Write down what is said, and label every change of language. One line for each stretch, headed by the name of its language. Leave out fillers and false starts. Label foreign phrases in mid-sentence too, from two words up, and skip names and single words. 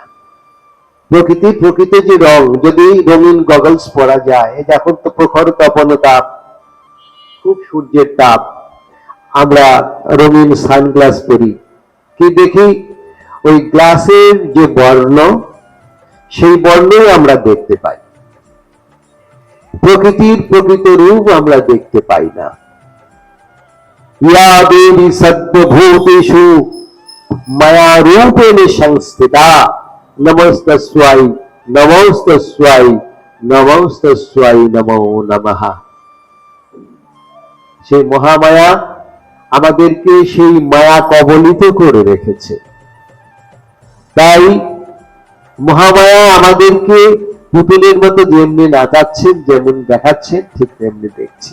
Bangla: প্রকৃত যে রং, যদি রঙিন গগলস পরা যায়, এখন তো প্রখর তপন তাপ, খুব সূর্যের তাপ, আমরা রঙিন সানগ্লাস পরি, কি দেখি ওই গ্লাসের যে বর্ণ, সেই বর্ণই আমরা দেখতে পাই, প্রকৃতির প্রকৃত রূপ আমরা দেখতে পাই না।
Sanskrit: ইয়া দেবী সর্বভূতেষু মায়া রূপেণ সংস্থিতা নমস্তস্যৈ নমস্তস্যৈ নমস্তস্যৈ নমো নমঃ।
Bangla: সেই মহামায়া আমাদেরকে সেই মায়া কবলিত করে রেখেছে। তাই মহামায়া আমাদেরকে পুতুলের মতো যেমনি নাচাচ্ছেন, যেমন দেখাচ্ছেন, ঠিক তেমনি দেখছি।